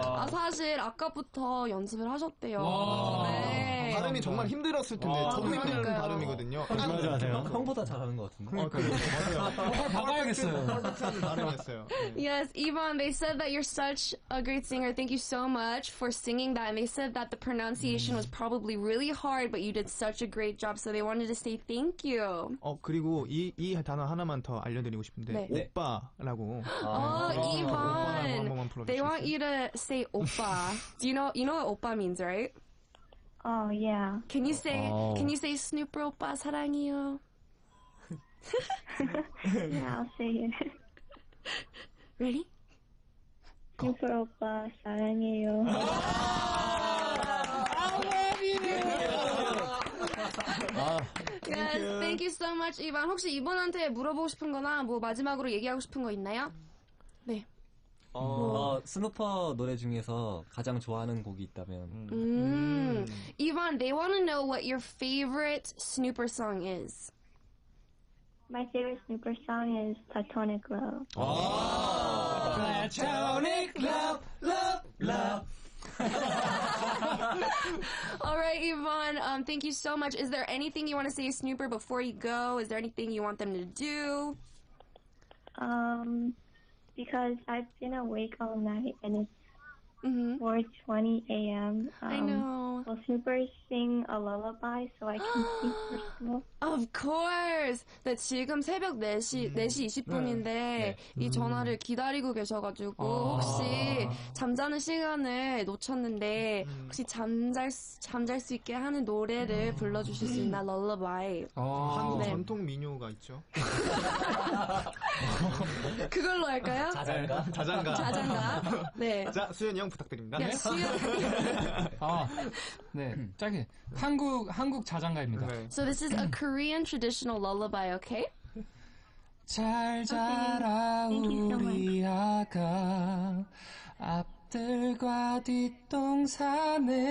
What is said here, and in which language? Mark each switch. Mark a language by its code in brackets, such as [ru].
[ko] 아, 사실 아까부터 연습을 하셨대요. 네. 발음이 정말 힘들었을 텐데 저도 힘든 그러니까요. 발음이거든요. 거짓말하지 마세요. 형보다 잘하는 것 같은데. 맞아요. 바꿔야겠어요. 발음이었어요. [en] Yes, Yvonne, they said that you're such a great singer. Thank you so much for singing that. And they said that the pronunciation was probably really hard, but you did such a great job. So they wanted to say thank you. [ko] 그리고 이 단어 하나만 더 알려드리고 싶은데 네. 오빠라고. Oh, 오빠라고 [en] Yvonne, [ko] 한 번만 불러주시겠어요? [en] they want you to say oppa. Do you know what oppa means, right? Oh, yeah. Can you say Snuper oppa [ko] 사랑해요? [en] Yeah, I'll say it. Ready? Super 오빠 사랑해요. Yes, thank you so much, Yvonne. [ko] 혹시 이번한테 물어보고 싶은 거나 뭐 마지막으로 얘기하고 싶은 거 있나요? 네. 스누퍼 노래 중에서 가장 좋아하는 곡이 있다면 [en] Yvonne, they want to know what your favorite Snuper song is. My favorite Snuper song is Platonic Love. Platonic love, love, love. All right, Yvonne, thank you so much. Is there anything you want to say to Snuper before you go? Is there anything you want them to do? Because I've been awake all night and it's Mm-hmm. 4:20 a.m. I know. Will Snoopers sing a lullaby so I can sleep for school? Of course. [ko] 네, 지금 새벽 4시 20분인데 이 전화를 기다리고 계셔가지고 혹시 잠자는 시간을 놓쳤는데 혹시 잠잘 수 있게 하는 노래를 불러주실 수 있나? 럴러바이. 한국 네. 전통 민요가 있죠. 그걸로 할까요? 자장가. 네. 자, 수현이 형 부탁드립니다. 야, 수연. 네, 짧게. 한국 자장가입니다. 네. [en] So this is a Korean traditional lullaby, okay? [ko] 잘 자라 [en] Thank you so [ko] 우리 아가 앞들과 뒷동산에.